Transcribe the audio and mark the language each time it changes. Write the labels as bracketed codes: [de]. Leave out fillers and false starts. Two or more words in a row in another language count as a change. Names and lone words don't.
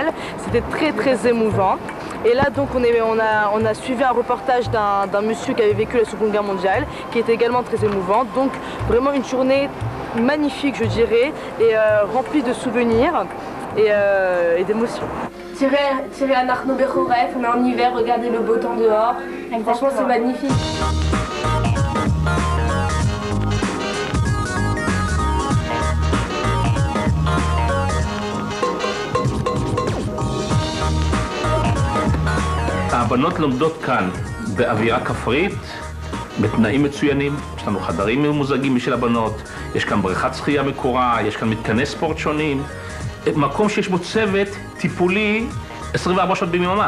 [fr] C'était très très émouvant. Et là donc on a suivi un reportage d'un monsieur qui avait vécu la Seconde Guerre mondiale, qui était également très émouvant. Donc vraiment une journée magnifique je dirais, et remplie de souvenirs et d'émotions. Tirer à Narno Bechoref, on est en hiver, regardez le beau temps dehors. Franchement, c'est magnifique. [he] הבנות לומדות כאן באווירה כפרית, בתנאים מצוינים, יש לנו חדרים ממוזגים בשביל הבנות, יש כאן בריכת שחייה מקורה, יש כאן מתקני ספורט שונים, מקום שיש בו צוות טיפולי 24 שעות ביממה.